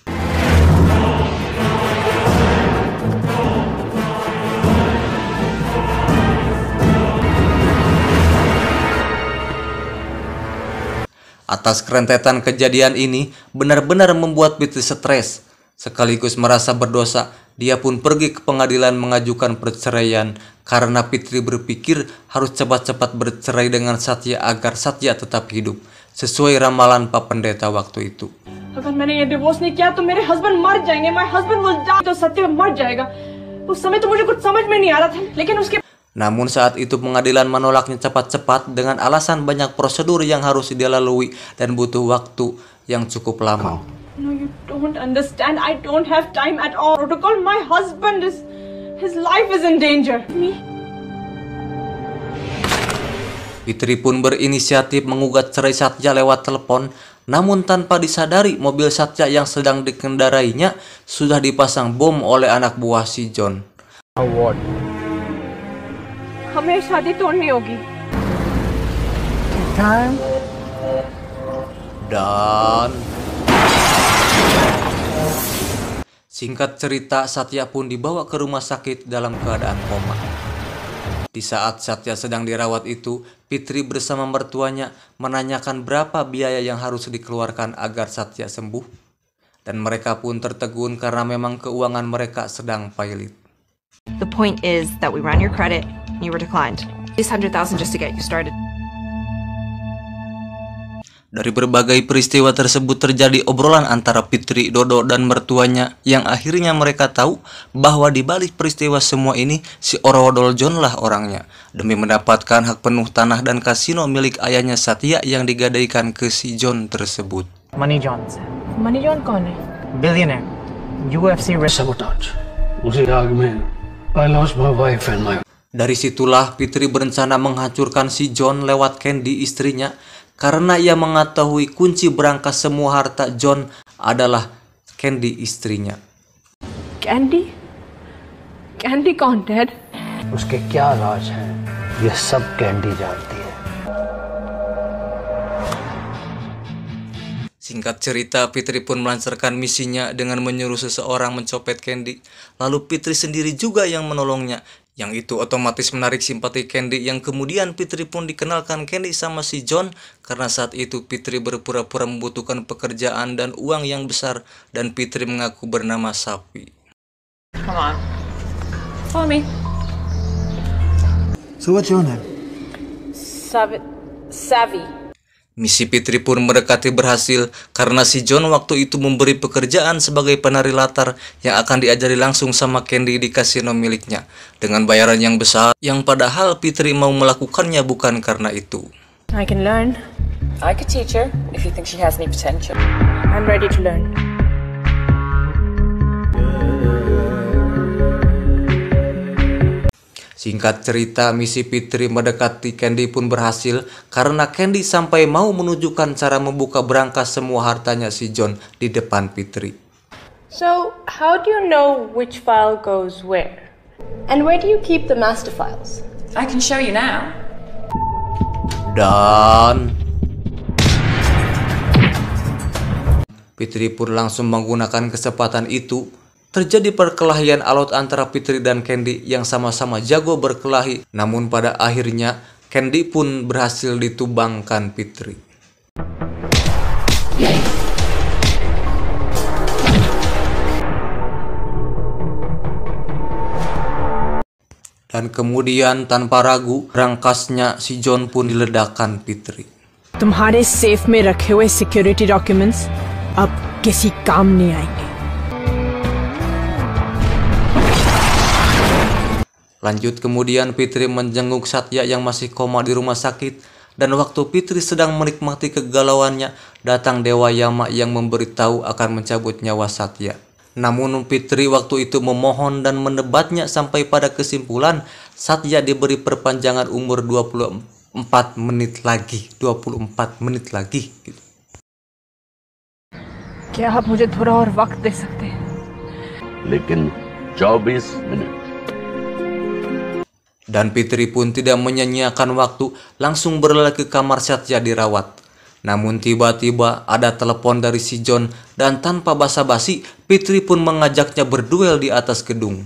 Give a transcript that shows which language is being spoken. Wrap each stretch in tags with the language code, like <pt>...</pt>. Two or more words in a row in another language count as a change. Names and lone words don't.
<id>Atas kerentetan kejadian ini benar-benar membuat Fitri stres, sekaligus merasa berdosa. Dia pun pergi ke pengadilan mengajukan perceraian karena Fitri berpikir harus cepat-cepat bercerai dengan Satya agar Satya tetap hidup, sesuai ramalan Pak Pendeta waktu itu.</id> <hi>अगर मैंने ये डिवोर्स नहीं किया तो मेरे हस्बैंड मर जाएंगे,</hi> <en>my husband will die,</en> <hi>तो सत्य मर जाएगा. उस समय तो मुझे कुछ समझ में नहीं आ रहा था, लेकिन उसके</hi> <id>Namun saat itu pengadilan menolaknya cepat-cepat dengan alasan banyak prosedur yang harus dia lalui dan butuh waktu yang cukup lama.</id> <en>No, you don't understand. I don't have time at all. Protocol, my husband is, his life is in danger. Me?</en> <id>Fitri pun berinisiatif mengugat cerai Satya lewat telepon, namun tanpa disadari mobil Satya yang sedang dikendarainya sudah dipasang bom oleh anak buah si John.</id> <en>What?</en> <hi>हमें शादी तोड़नी होगी.</hi> <en>Time.</en> <id>Dan singkat cerita, Satya pun dibawa ke rumah sakit dalam keadaan koma. Di saat Satya sedang dirawat itu, Fitri bersama mertuanya menanyakan berapa biaya yang harus dikeluarkan agar Satya sembuh. Dan mereka pun tertegun karena memang keuangan mereka sedang pailit.</id> <en>The point is that we ran your credit and you were declined. It's 100,000 just to get you started.</en> <id>Dari berbagai peristiwa tersebut terjadi obrolan antara Fitri, Dodo, dan mertuanya yang akhirnya mereka tahu bahwa di balik peristiwa semua ini si Orwodol John lah orangnya, demi mendapatkan hak penuh tanah dan kasino milik ayahnya Satya yang digadaikan ke si John tersebut.</id> <hi>Money John. Money John कौन है?</hi> <en>Billionaire. UFC sabotage.</en> <hi>उसी आग में</hi> <en>I lost my wife and my.</en> <id>Dari situlah Fitri berencana menghancurkan si John lewat Candy istrinya, karena ia mengetahui kunci berangkas semua harta John adalah Candy istrinya.</id> <hi>Candy? Candy कौन, Dad? उसके क्या राज हैं? ये सब कैंडी जानती है.</hi> <id>Singkat cerita, Fitri pun melancarkan misinya dengan menyuruh seseorang mencopet Candy. Lalu Fitri sendiri juga yang menolongnya. Yang itu otomatis menarik simpati Candy, yang kemudian Fitri pun dikenalkan Candy sama si John karena saat itu Fitri berpura-pura membutuhkan pekerjaan dan uang yang besar dan Fitri mengaku bernama Sapi.</id> <en>Come on. Follow me. So what's your name? Savvy.</en> <id>Misi Fitri pun mendekati berhasil karena si John waktu itu memberi pekerjaan sebagai penari latar yang akan diajari langsung sama Candy di kasino miliknya dengan bayaran yang besar, yang padahal Fitri mau melakukannya bukan karena itu.</id> <en>I can learn. I could teach her if you think she has any potential. I'm ready to learn.</en> <id>Singkat cerita, misi Fitri mendekati Candy pun berhasil karena Candy sampai mau menunjukkan cara membuka berangkas semua hartanya si John di depan Fitri.</id> <en>So, how do you know which file goes where? And where do you keep the master files? I can show you now.</en> <id>Dan Fitri pun langsung menggunakan kesempatan itu. Terjadi perkelahian alot antara Fitri dan Candy yang sama-sama jago berkelahi, namun pada akhirnya Candy pun berhasil ditumbangkan Fitri. Dan kemudian tanpa ragu, berangkasnya si John pun diledakkan Fitri.</id> <hi>तुम्हारे सेफ में रखे हुए</hi> <en>security documents</en> <hi>अब किसी काम नहीं आएंगे.</hi> <id>Lanjut kemudian Fitri menjenguk Satya yang masih koma di rumah sakit, dan waktu Fitri sedang menikmati kegalauannya, datang Dewa Yama yang memberitahu akan mencabut nyawa Satya. Namun Fitri waktu itu memohon dan mendebatnya sampai pada kesimpulan Satya diberi perpanjangan umur 24 menit lagi. 24 menit lagi gitu.</id> <hi>क्या आप मुझे थोड़ा और वक्त दे सकते हैं? लेकिन 24 मिनट.</hi> <id>Dan Fitri pun tidak menyia-nyiakan waktu, langsung berlari ke kamar Satya dirawat. Namun tiba-tiba ada telepon dari si John, dan tanpa basa-basi Fitri pun mengajaknya berduel di atas gedung.</id>